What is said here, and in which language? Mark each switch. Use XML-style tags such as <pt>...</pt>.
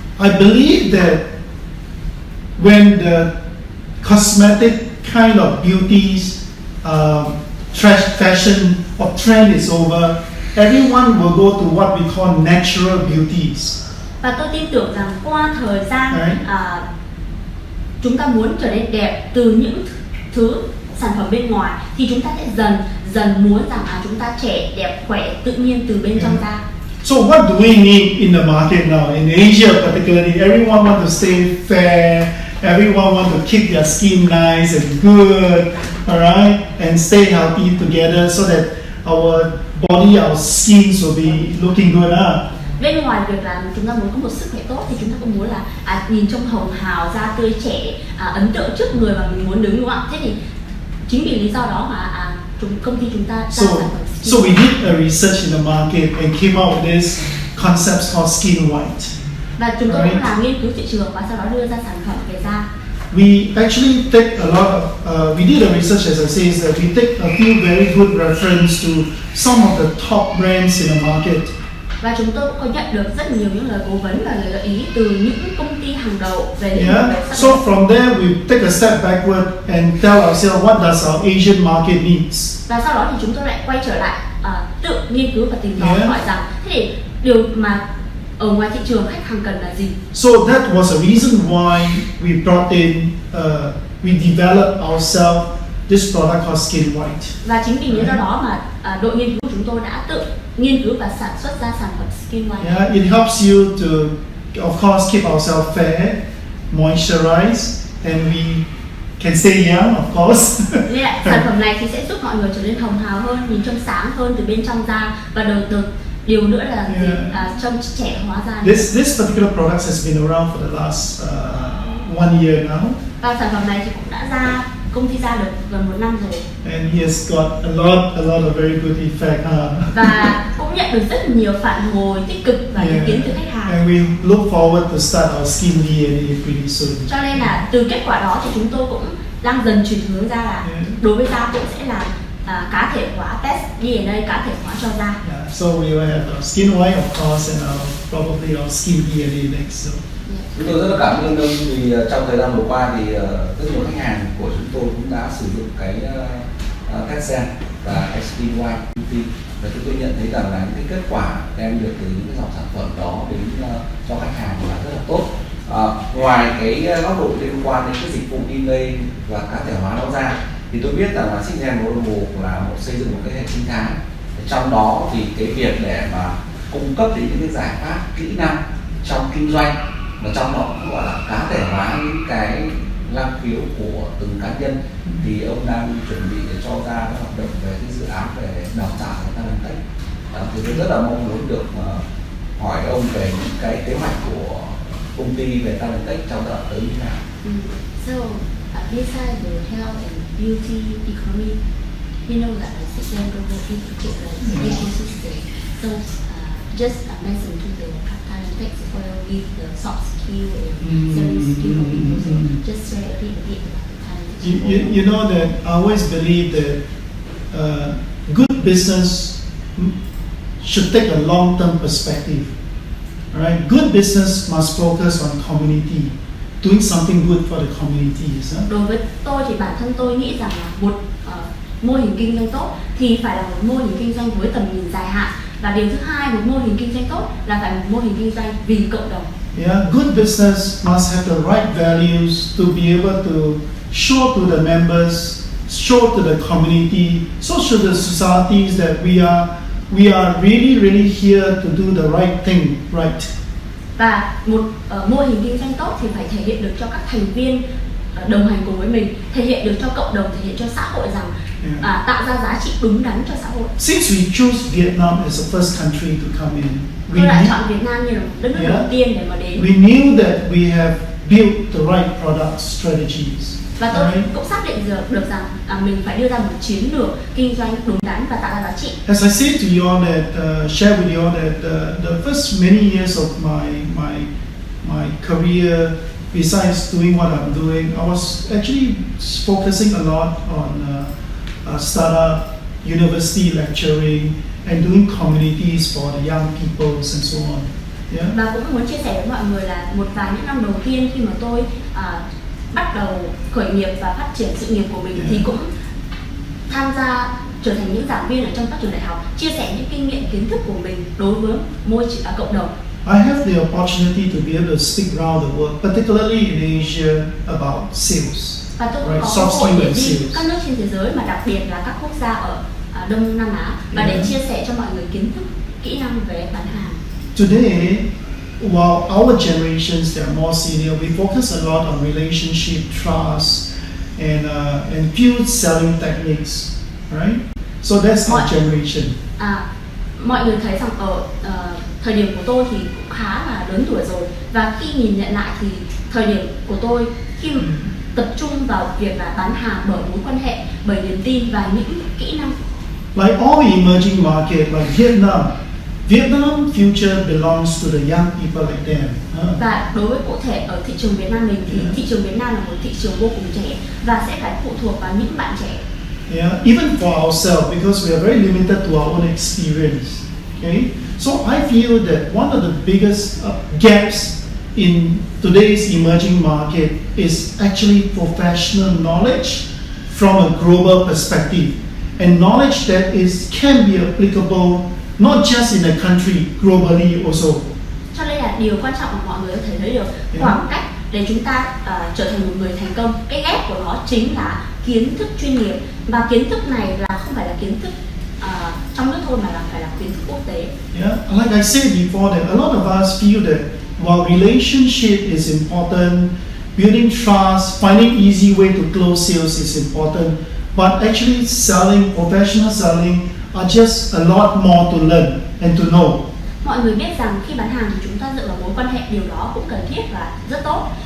<en>I believe that when the cosmetic kind of beauties fashion or trend is over, everyone will go to what we call natural beauties.</en> <vi>Và tôi tin tưởng rằng qua thời gian chúng ta muốn trở nên đẹp từ những thứ sản phẩm bên ngoài thì chúng ta sẽ dần muốn rằng chúng ta trẻ đẹp khỏe tự nhiên từ bên trong da.</vi> <en>So what do we need in the market now? In Asia particularly, everyone want to stay fair, everyone want to keep their skin nice and good, alright, and stay healthy together so that our body, our skins will be looking good.</en> <vi>Bên ngoài việc là chúng ta muốn có một sức khỏe tốt thì chúng ta cũng muốn là nhìn trông hồng hào, da tươi trẻ, ấn tượng trước người mà mình muốn đứng, đúng không ạ? Thế thì chính vì lý do đó mà công ty chúng ta ra sản phẩm skin.</vi> <en>So we did a research in the market and came out with this concept called Skin White.</en> <vi>Và chúng tôi cũng làm nghiên cứu thị trường và sau đó đưa ra sản phẩm về da.</vi> <en>We actually take a lot of, we did a research, as I say, is that we take a few very good reference to some of the top brands in the market.</en> <vi>Và chúng tôi cũng có nhận được rất nhiều những lời cố vấn và lời gợi ý từ những công ty hàng đầu về lĩnh vực sắc</vi> <en>So from there we take a step backward and tell ourselves what does our Asian market needs.</en> <vi>Và sau đó thì chúng tôi lại quay trở lại tự nghiên cứu và tìm tòi hỏi rằng thế thì điều mà ở ngoài thị trường khách hàng cần là gì.</vi> <en>So that was a reason why we brought in, we developed ourselves this product called Skin White.</en> <vi>Và chính vì lý do đó mà đội nghiên cứu của chúng tôi đã tự nghiên cứu và sản xuất ra sản phẩm Skin White.</vi> <en>Yeah, it helps you to, of course, keep ourselves fair, moisturize, and we can stay young, of course.</en> <vi>Nên lại sản phẩm này thì sẽ giúp mọi người trở nên hồng hào hơn, nhìn trông sáng hơn từ bên trong da, và điều nữa là trông trẻ hóa da.</vi> <en>This particular product has been around for the last 1 year now.</en> <vi>Và sản phẩm này thì cũng đã ra công ty ra được gần 1 năm rồi.</vi> <en>And he has got a lot of very good effect.</en> <vi>Và cũng nhận được rất nhiều phản hồi tích cực và ý kiến từ khách hàng.</vi> <en>And we look forward to start our skin DNA pretty soon.</en> <vi>Cho nên là từ kết quả đó thì chúng tôi cũng đang dần chuyển hướng ra là đối với da cũng sẽ là cá thể hóa test DNA cá thể hóa cho da.</vi> <en>So we will have our Skin White, of course, and probably our skin DNA next. So.</en> <vi>Chúng tôi rất là cảm ơn ông vì trong thời gian vừa qua thì rất nhiều khách hàng của chúng tôi cũng đã sử dụng cái test gen và Skin White beauty, và chúng tôi nhận thấy rằng là những cái kết quả đem được từ những cái dòng sản phẩm đó đến cho khách hàng là rất là tốt. Ngoài cái góc độ liên quan đến cái dịch vụ email và cá thể hóa nó ra, thì tôi biết rằng là Sixgen Global là xây dựng một cái hệ sinh thái. Trong đó thì cái việc để mà cung cấp đến những cái giải pháp kỹ năng trong kinh doanh, và trong đó cũng gọi là cá thể hóa những cái năng khiếu của từng cá nhân, thì ông đang chuẩn bị để cho ra các hoạt động về cái dự án về đào tạo và talent tech. Thì tôi rất là mong muốn được hỏi ông về những cái kế hoạch của công ty về talent tech trong giai đoạn tới như thế nào.</vi> <en>So beside the health and beauty economy, you know that Sixgen Global is an ecosystem. So just listen to the part-time text or give the soft skill and selling skill for people. So just share a bit about the talent. You know that I always believe that good business should take a long-term perspective. Right? Good business must focus on community, doing something good for the communities.</en> <vi>Đối với tôi thì bản thân tôi nghĩ rằng là một mô hình kinh doanh tốt thì phải là một mô hình kinh doanh với tầm nhìn dài hạn, và điều thứ hai, một mô hình kinh doanh tốt là phải một mô hình kinh doanh vì cộng đồng.</vi> <en>Yeah, good business must have the right values to be able to show to the members, show to the community, show to the societies that we are really here to do the right thing, right?</en> <vi>Và một mô hình kinh doanh tốt thì phải thể hiện được cho các thành viên đồng hành cùng với mình, thể hiện được cho cộng đồng, thể hiện cho xã hội rằng tạo ra giá trị đúng đắn cho xã hội.</vi> <en>Since we choose Vietnam as the first country to come in,</en> <vi>tôi đã chọn Việt Nam như là đất nước đầu tiên để mà đến.</vi> <en>We knew that we have built the right product strategies.</en> <vi>Và tôi cũng xác định được rằng mình phải đưa ra một chiến lược kinh doanh đúng đắn và tạo ra giá trị.</vi> <en>As I said to you all that, share with you all that the first many years of my career, besides doing what I'm doing, I was actually focusing a lot on startup, university lecturing, and doing communities for the young people and so on. Yeah.</en> <vi>Và cũng muốn chia sẻ với mọi người là một vài những năm đầu tiên khi mà tôi bắt đầu khởi nghiệp và phát triển sự nghiệp của mình thì cũng tham gia trở thành những giảng viên ở trong các trường đại học, chia sẻ những kinh nghiệm kiến thức của mình đối với cộng đồng.</vi> <en>I have the opportunity to be able to speak around the world, particularly in Asia, about sales.</en> <vi>Và tôi cũng có cơ hội để đi các nước trên thế giới, mà đặc biệt là các quốc gia ở Đông Nam Á, và để chia sẻ cho mọi người kiến thức, kỹ năng về bán hàng.</vi> <en>Today, while our generations that are more senior, we focus a lot on relationship, trust, and field selling techniques, right? So that's our generation.</en> <vi>Mọi người thấy rằng ở thời điểm của tôi thì cũng khá là lớn tuổi rồi, và khi nhìn nhận lại thì thời điểm của tôi khi tập trung vào việc là bán hàng bởi mối quan hệ, bởi niềm tin và những kỹ năng.</vi> <en>Like all emerging market, like Vietnam future belongs to the young people like them.</en> <vi>Và đối với cụ thể ở thị trường Việt Nam mình thì thị trường Việt Nam là một thị trường vô cùng trẻ và sẽ phải phụ thuộc vào những bạn trẻ.</vi> <en>Yeah, even for ourselves, because we are very limited to our own experience. Okay, so I feel that one of the biggest gaps in today's emerging market is actually professional knowledge from a global perspective, and knowledge that can be applicable not just in a country, globally also.</en> <vi>Cho nên là điều quan trọng mà mọi người có thể thấy được khoảng cách để chúng ta trở thành một người thành công. Cái ghép của nó chính là kiến thức chuyên nghiệp, và kiến thức này là không phải là kiến thức trong nước thôi, mà là phải là kiến thức quốc tế.</vi> <en>Yeah, like I said before, that a lot of us feel that while relationship is important, building trust, finding easy way to close sales is important, but actually selling, professional selling are just a lot more to learn and to know.</en> <vi>Mọi người biết rằng khi bán hàng thì chúng ta dựa vào mối quan hệ, điều đó cũng cần thiết và rất tốt.</vi>